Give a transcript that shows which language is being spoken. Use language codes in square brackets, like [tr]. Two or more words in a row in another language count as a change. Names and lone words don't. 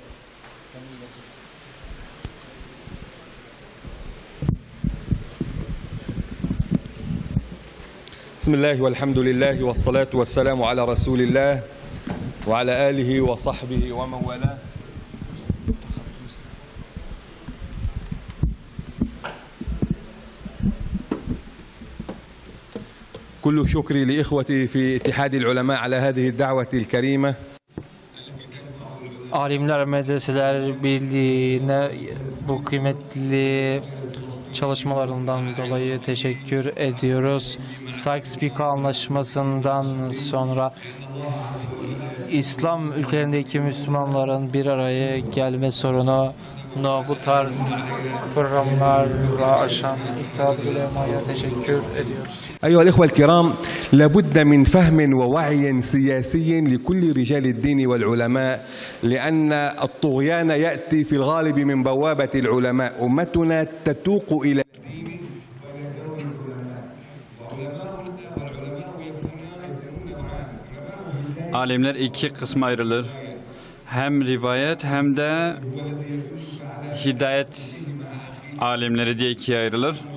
[ar] بسم الله والحمد لله والصلاة والسلام على رسول الله وعلى آله وصحبه ومن والاه. كل شكري لإخوتي في اتحاد العلماء على هذه الدعوة الكريمة. [tr] Alimler Medreseler Birliği'ne bu kıymetli çalışmalarından dolayı teşekkür ediyoruz. Sykes-Picot Anlaşması'ndan sonra İslam ülkelerindeki Müslümanların bir araya gelme sorunu bu tarz programlarla aşan İttihat Ulema'ya teşekkür ediyoruz. [ar] أيها الإخوة الكرام لابد من فهم ووعي سياسي لكل رجال الدين والعلماء لأن الطغيان يأتي في الغالب من بوابة العلماء. أمتنا تتوق إلى [tr] Alimler iki kısma ayrılır. Hem rivayet hem de hidayet alimleri diye ikiye ayrılır.